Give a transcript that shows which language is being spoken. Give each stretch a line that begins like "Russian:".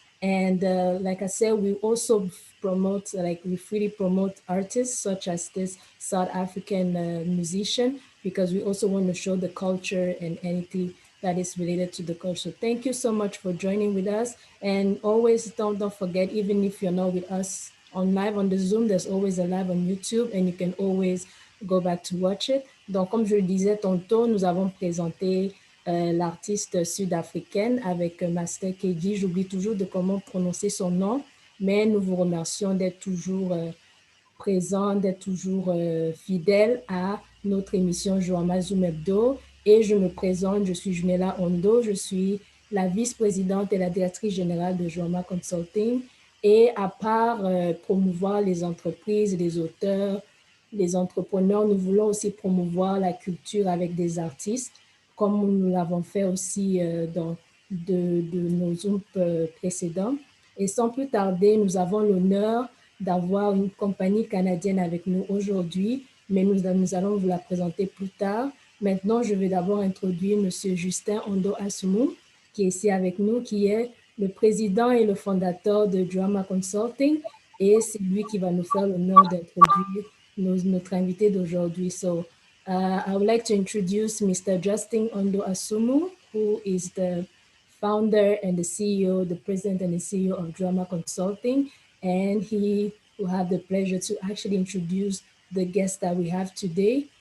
English: And like I said, we also promote, we freely promote artists such as this South African musician, because we also want to show the culture and anything that is related to the culture. So thank you so much for joining with us. And always don't forget, even if you're not with us on live on the Zoom, there's always a live on YouTube, and you can always go back to watch it.
French: Donc, comme je le disais tantôt, nous avons présenté l'artiste sud-africaine avec Master KG. J'oublie toujours de comment prononcer son nom, mais nous vous remercions d'être toujours présent, d'être toujours fidèle à notre émission JOUR-DATE Zoom HEBDO. Et je me présente, je suis Junella Ondo, je suis la vice-présidente et la directrice générale de JOUR-DATE Consulting. Et à part promouvoir les entreprises, les auteurs, les entrepreneurs, nous voulons aussi promouvoir la culture avec des artistes, comme nous l'avons fait aussi dans de nos Zooms précédents. Et sans plus tarder, nous avons l'honneur d'avoir une compagnie canadienne avec nous aujourd'hui, mais nous allons vous la présenter plus tard. Maintenant, je vais d'abord introduire M. Justin Ondo-Asumou, qui est ici avec nous, qui est le président et le fondateur de JOUR-DATE Consulting, et c'est lui qui va nous faire l'honneur d'introduire notre invité d'aujourd'hui.
English: So, I would like to introduce Mr. Justin Ondo-Asumou, who is the founder and the CEO, the president and the CEO of JOUR-DATE Consulting, and he will have the pleasure to actually introduce the guest that we have today.